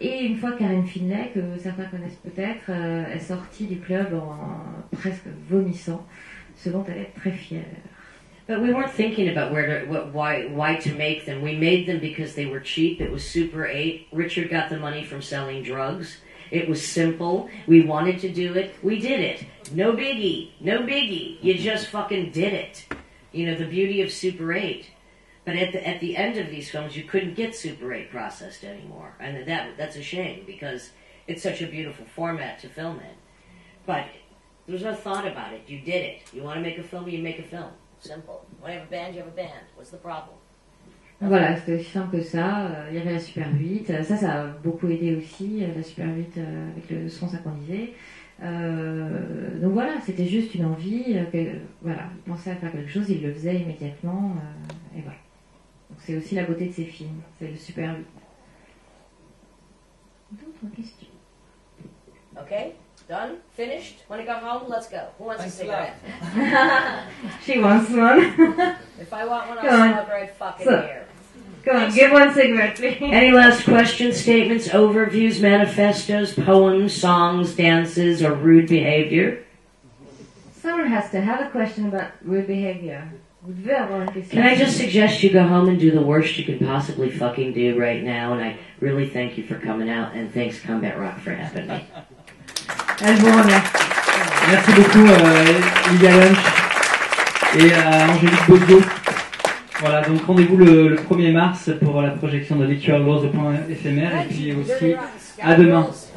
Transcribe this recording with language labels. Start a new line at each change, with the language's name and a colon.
French: Et une fois Karen Finlay, que certains connaissent peut-être, est sortie du club en presque vomissant, ce dont elle est très fière.
English: But we weren't thinking about why to make them. We made them because they were cheap. It was Super 8. Richard got the money from selling drugs. It was simple. We wanted to do it. We did it. No biggie. No biggie. You just fucking did it. You know, the beauty of Super 8. But at the end of these films, you couldn't get Super 8 processed anymore. And that's a shame because it's such a beautiful format to film in. But there's no thought about it. You did it. You want to make a film, you make a film. Simple. You want to have a band, you have a band. What's the problem?
French: Voilà, c'était aussi simple que ça. Il y avait la Super 8. Ça a beaucoup aidé aussi, la Super 8 avec le son synchronisé. Donc voilà, c'était juste une envie. Voilà, il pensait à faire quelque chose, il le faisait immédiatement. Et voilà. Donc c'est aussi la beauté de ces films. C'est le Super 8. D'autres questions?
English: Okay? Done? Finished? Want to go home? Let's go. Who wants a cigarette? She wants one. If I want one, Go I'll on. smoke right fucking So- here. Go on, give one cigarette, please. Any last questions, statements, overviews, manifestos, poems, songs, dances, or rude behavior? someone has to have a question about rude behavior.
French: Vous devez avoir une question.
English: Can I just suggest you go home and do the worst you can possibly fucking do right now? And I really thank you for coming out, and thanks Combat Rock for having me.
French: Elle vous remercie. Merci beaucoup Lydia Lunch et Angélique Bosio. Voilà, donc rendez-vous le 1er mars pour la projection de Llik, au point éphémère, et puis aussi à demain.